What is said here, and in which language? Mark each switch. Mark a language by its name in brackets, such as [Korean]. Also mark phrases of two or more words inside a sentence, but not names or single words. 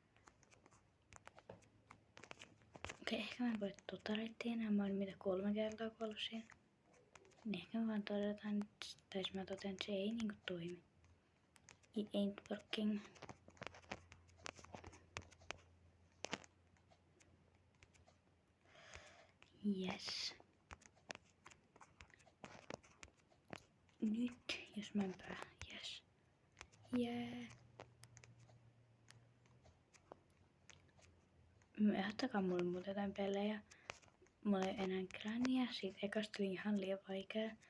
[Finnish] Okei, ehkä mä en voi tota reittiä enää. Mä olin mitä 3 kertaa kuollut siinä. Niin ehkä mä vaan todetaan, tai mä totean, että se ei niinku toimi. [English] It ain't working. Yes. [Finnish] Nyt, jos mä en yes. [English] Yeah. [Finnish] Ehdottakaa mulle muuta jotain pelejä. Mulla ei enää Grannyä, siitä ekasta tuli ihan liian vaikea.